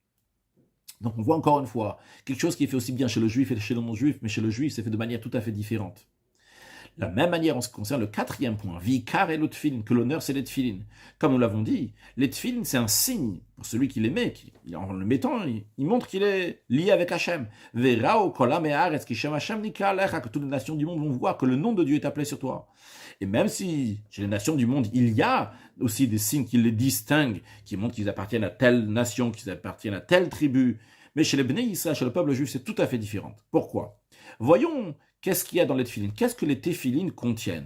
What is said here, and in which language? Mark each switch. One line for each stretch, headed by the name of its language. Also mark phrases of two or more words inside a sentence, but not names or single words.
French: Donc on voit encore une fois quelque chose qui est fait aussi bien chez le juif et chez le non-juif, mais chez le juif, c'est fait de manière tout à fait différente. De la même manière, en ce qui concerne le quatrième point, vikar et le tfilin, que l'honneur c'est les tfilin. Comme nous l'avons dit, les tfilin c'est un signe pour celui qui les met, en le mettant, il montre qu'il est lié avec Hachem.
Hebrew: וראו כל עמי הארץ כי שם השם נקרא עליך,
French: que toutes les nations du monde vont voir que le nom de Dieu est appelé sur toi. Et même si chez les nations du monde, il y a aussi des signes qui les distinguent, qui montrent qu'ils appartiennent à telle nation, qu'ils appartiennent à telle tribu, mais chez les
Hebrew: בני ישראל,
French: chez le peuple juif, c'est tout à fait différent. Pourquoi? Voyons qu'est-ce qu'il y a dans les téphilines. Qu'est-ce que les téphilines contiennent?